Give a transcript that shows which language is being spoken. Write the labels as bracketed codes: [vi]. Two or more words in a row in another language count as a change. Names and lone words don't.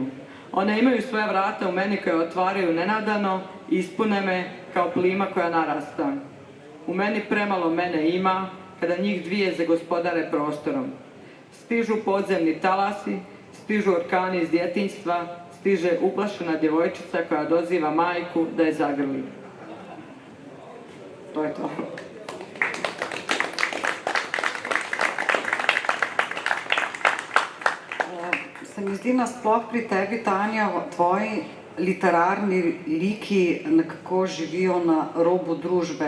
[sr] One imaju svoja vrata u meni koje otvaraju nenadano i ispune me kao plima koja narasta. U meni premalo mene ima kada njih dvije zagospodare prostorom. Stižu podzemni talasi, stižu orkani iz djetinjstva, stiže uplašena djevojčica koja doziva majku da je zagrli. To je to. [sl] Se mi zdi nasploh pri tebi, Tanja, tvoji literarni liki nekako živijo na robu družbe.